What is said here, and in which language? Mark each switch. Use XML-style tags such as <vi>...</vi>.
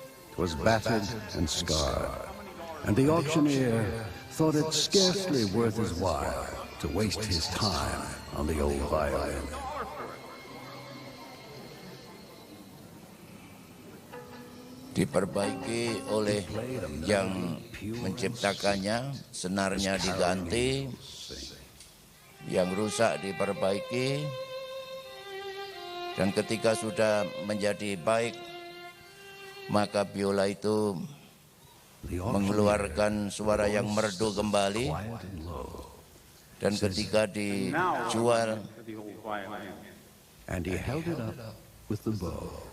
<en>It was battered and scarred, and the auctioneer thought it scarcely worth his while to waste his time on the old violin.</en> <id>Diperbaiki oleh yang menciptakannya, senarnya diganti, yang rusak diperbaiki, dan ketika sudah menjadi baik, maka biola itu mengeluarkan suara yang merdu kembali, dan ketika dijual,</id> <en>and he held it up with the bow.</en>